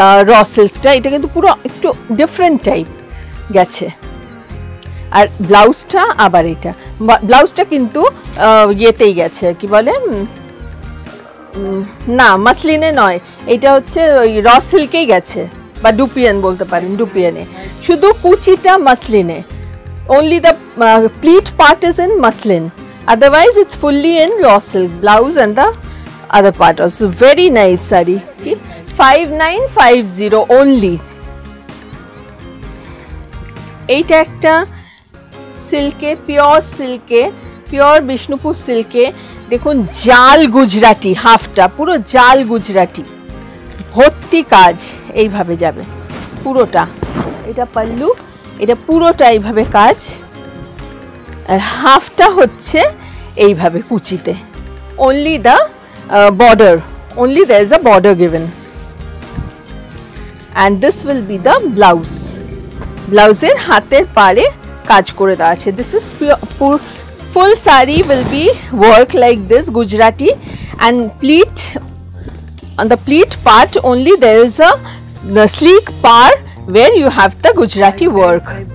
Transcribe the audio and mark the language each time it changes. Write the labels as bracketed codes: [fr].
[bn] র সিল্কটা, এটা কিন্তু পুরো একটু ডিফারেন্ট টাইপ গেছে। আর ব্লাউজটা আবার এটা, ব্লাউজটা কিন্তু ইয়েতেই গেছে, কি বলে, না মাসলিনে নয়, এটা হচ্ছে ওই র সিল্কেই গেছে, বা ডুপিয়ান বলতে পারেন, ডুপিয়ানে। শুধু কুচিটা মাসলিনে, [en] only the pleat part is in muslin, otherwise it's fully in raw silk, blouse and the other part also. Very nice saree. 5950 only. [bn] এইটা একটা সিল্কে, পিওর সিল্কে, পিওর বিষ্ণুপুর সিল্কে, দেখুন জাল গুজরাটি, হাফটা পুরো জাল গুজরাটি, ভর্তি কাজ, এইভাবে যাবে পুরোটা। এটা পাল্লু, এটা পুরোটা এইভাবে কাজ, আর হাফটা হচ্ছে এইভাবে কুচিতে। [en] only the border, only there is a border given, and this will be the blouse. [bn] ব্লাউজের হাতের পাড়ে কাজ করে দেওয়া আছে। [en] this is full saree will be work like this, Gujarati, and pleat, on the pleat part only there is a sleek part where you have the Gujarati work.